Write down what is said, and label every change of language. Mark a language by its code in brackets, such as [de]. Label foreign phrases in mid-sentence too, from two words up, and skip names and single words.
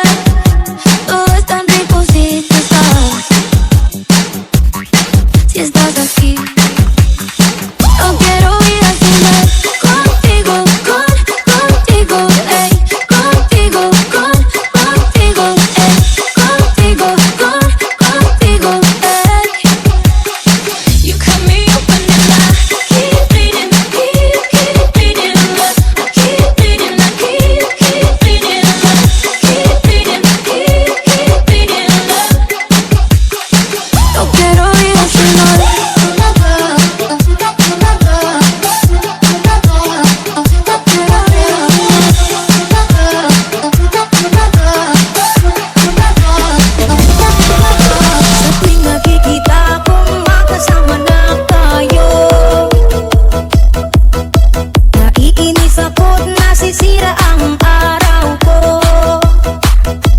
[es] Todo es tan rico si tú estás, si estás aquí. No quiero vida sin ver contigo, contigo, ey, contigo, contigo, ey, contigo, contigo, ey. [en] You cut me open and I keep bleeding, keep bleeding, I keep bleeding, I keep bleeding, keep bleeding, keep bleeding, [es] no quiero vida sin [tl] sa tuwing nakikita kong makasama na tayo, naiinis ako't nasisira ang araw ko.